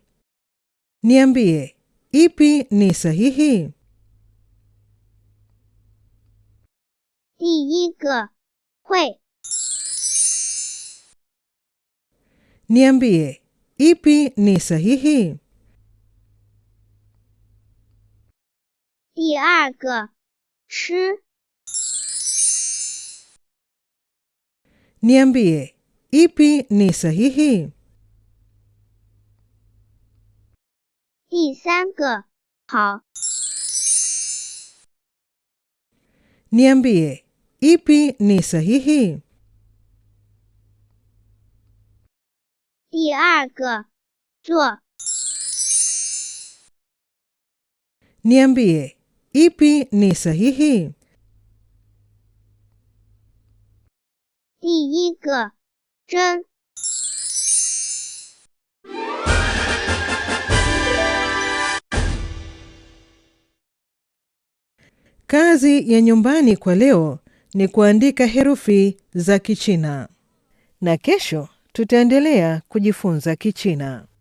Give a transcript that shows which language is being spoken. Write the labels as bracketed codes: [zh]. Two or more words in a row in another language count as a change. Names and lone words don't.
[sw] Niambie, ipi ni sahihi? [zh] 第1个，会 [sw] Niambie, ipi ni sahihi? [zh] 第二个，吃。 [sw] Niambie, ipi ni sahihi? [zh] 第三个，好。 [sw] Niambie, ipi ni sahihi? [zh] 第二个，做。 [sw] Niambie, ipi ni sahihi? [zh] 第一个，真。 [sw] Kazi ya nyumbani kwa leo ni kuandika herufi za Kichina. Na kesho tutaendelea kujifunza Kichina.